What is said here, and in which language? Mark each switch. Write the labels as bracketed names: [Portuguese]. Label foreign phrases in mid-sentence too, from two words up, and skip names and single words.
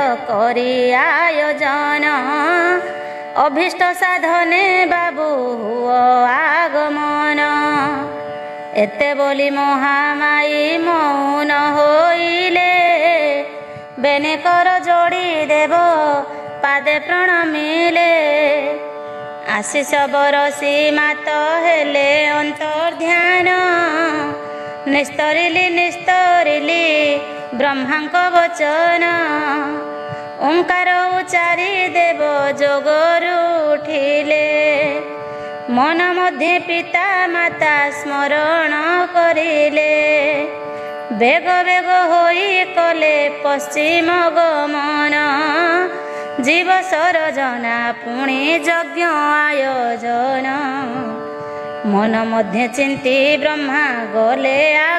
[Odia] କରି ଆୟୋଜନ ଅଭୀଷ୍ଟ ସାଧନେ ବାବୁ ହୁଅ ଆଗମନ ଏତେ ବୋଲି ମହାମାଇ ମୌନ ହୋଇଲେ ବେନେ କର ଯୋଡ଼ି ଦେବ ପାଦେ ପ୍ରଣମିଲେ ଆଶିଷ ବରସି ମାତ ହେଲେ ଅନ୍ତର୍ଧ୍ୟାନ ନିସ୍ତରିଲି ବ୍ରହ୍ମାଙ୍କ ବଚନ ଓଙ୍କାର ଉଚାରି ଦେବ ଯୋଗରୁ ଉଠିଲେ ମନ ମଧ୍ୟେ ପିତା ମାତା ସ୍ମରଣ କରିଲେ ବେଗ ବେଗ ହୋଇ କଲେ ପଶ୍ଚିମ ଗମନ ଜୀବ ସରଜନା ପୁଣି ଯଜ୍ଞ ଆୟୋଜନ ମନ ମଧ୍ୟେ ଚିନ୍ତି ବ୍ରହ୍ମା ଗଲେ ଆଗ